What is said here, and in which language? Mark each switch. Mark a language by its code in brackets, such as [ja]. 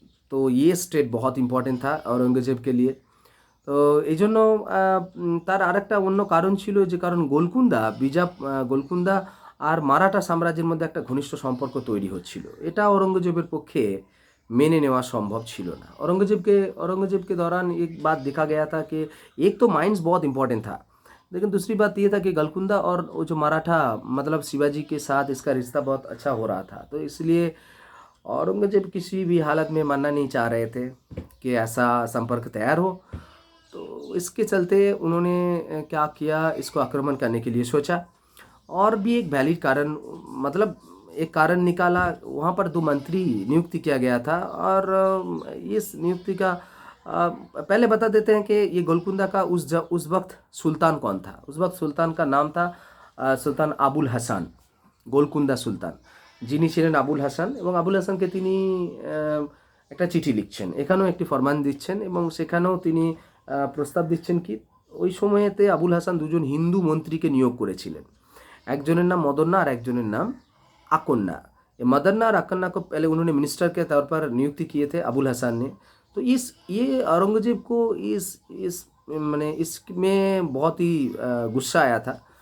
[hi] तो ये स्टेट बहुत इम्पोर्टेंट था औरंगजेब के लिए। [bn] তো এই জন্য তার আরেকটা অন্য কারণ ছিল, যে কারণ গোলকুন্দা আর মারাঠা সাম্রাজ্যের মধ্যে একটা ঘনিষ্ঠ সম্পর্ক তৈরি হচ্ছিল। এটা औरंगजेबের পক্ষে মেনে নেওয়া সম্ভব ছিল না। [hi] औरंगजेब के दौरान एक बात देखा गया था कि एक तो माइंस बहुत इम्पोर्टेंट था, लेकिन दूसरी बात ये था कि गोलकुंदा और वो जो मराठा मतलब शिवाजी के साथ इसका रिश्ता बहुत अच्छा हो रहा था। तो इसलिए औरंगजेब किसी भी हालत में मानना नहीं चाह रहे थे कि ऐसा संपर्क तैयार हो। तो इसके चलते उन्होंने क्या किया, इसको आक्रमण करने के लिए सोचा। और भी एक वैलिड कारण, मतलब एक कारण निकाला, वहाँ पर 2 मंत्री नियुक्ति किया गया था। और इस नियुक्ति का पहले बता देते हैं कि ये गोलकुंदा का उस वक्त सुल्तान कौन था। उस वक्त सुल्तान का नाम था सुल्तान আবুল হাসান, [bn] গোলকুন্দা সুলতান যিনি ছিলেন আবুল হাসান। এবং আবুল হাসানকে তিনি একটা চিঠি লিখছেন, এখানেও একটি ফরমান দিচ্ছেন এবং সেখানেও তিনি প্রস্তাব দিচ্ছেন কি, ওই সময়েতে আবুল হাসান 2জন হিন্দু মন্ত্রীকে নিয়োগ করেছিলেন, একজনের नाम मदन्ना और একজনের नाम আকন্না। [hi] मदन्ना और আকন্ना को पहले उन्होंने मिनिस्टर के तौर पर नियुक्ति किए थे अबुल हसन ने। तो ये औरंगजेब को इस मैंने इसमें बहुत ही गुस्सा आया था।